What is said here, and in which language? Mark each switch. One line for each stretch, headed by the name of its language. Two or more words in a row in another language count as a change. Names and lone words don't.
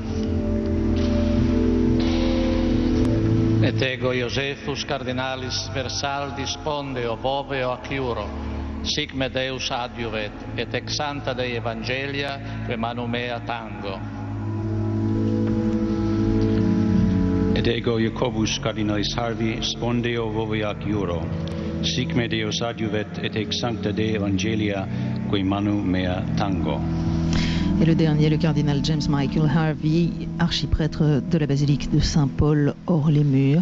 Latin: Et ego Iosefus Cardinalis Versaldi spondeo voveo ac iuro, sic me Deus adiuvet, et ex sancta Dei Evangelia, que manu mea tango. Et ego Jacobus Cardinalis Harvey spondeo voveo ac iuro, sic me Deus adiuvet, et ex sancta Dei Evangelia, que manu mea tango.
French: Et le dernier, le cardinal James Michael Harvey, archiprêtre de la basilique de Saint-Paul hors les murs.